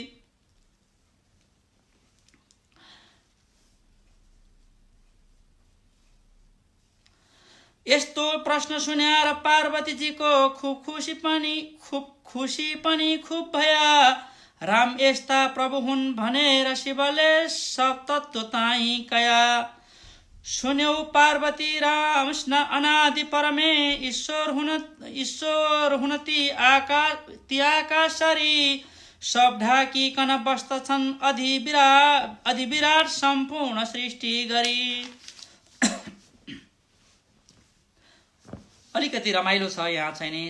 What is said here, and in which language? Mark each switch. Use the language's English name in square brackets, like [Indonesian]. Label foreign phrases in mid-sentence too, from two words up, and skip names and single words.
[Nepali] यस्तो प्रश्न सुनेर पार्वतीजीको खुब खुसी पनि खुब भया। राम यस्ता प्रभु हुन् भनेर शिवले सब तत्त्व ताई कया। सुन्यौ पार्वती राम अनादि परमे ईश्वर हुन ती आकाशरी। सब ढाकिकन बस्दछन् अधिविराट सम्पूर्ण सृष्टि गरी। अलिकति रमाइलो छ यहाँ चाहिँ नि।